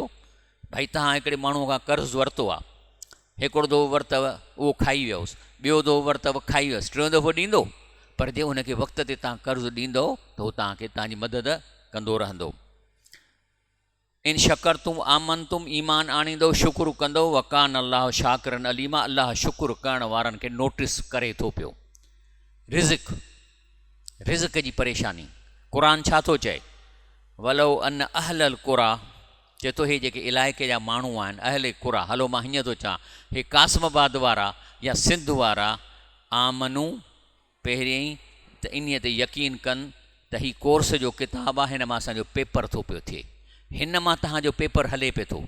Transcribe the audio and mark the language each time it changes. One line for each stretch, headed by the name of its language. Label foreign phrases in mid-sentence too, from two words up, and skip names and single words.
Sindhi: भई तव्हां हिकिड़े माण्हूअ खां कर्ज़ु वरितो आहे, हिकिड़ो दफ़ो वरितव उहो खाई वियोसि, ॿियो दफ़ो वरितव खाई वियोसि, टियों दफ़ो ॾींदो। पर जे हुनखे वक़्त ते तव्हां कर्ज़ु ॾींदो त उहो तव्हांखे तव्हांजी मदद कंदो रहंदो।
Arabic: إن شكرتم وآمنتم,
Sindhi: ईमान आणींदो, शुकुरु कंदो,
Arabic: وكان الله شاكرا عليما,
Sindhi: अल्लाह शुकुरु करण वारनि खे नोटिस करे थो पियो। रिज़्क़ जी परेशानी, क़ुरान छा थो चए?
Arabic: ولو أن أهل القرى,
Sindhi: चए थो हे जेके इलाइक़े जा माण्हू आहिनि,
Arabic: أهل القرى,
Sindhi: हलो मां हीअं थो चवां, हे कासमाबाद वारा या सिंध वारा, आमनू पहिरियों ई त इन ते यकीन कनि त ही कोर्स जो किताबु आहे, हिन मां असांजो पेपर थो पियो थिए, हिन मां तव्हांजो पेपर हले पियो थो।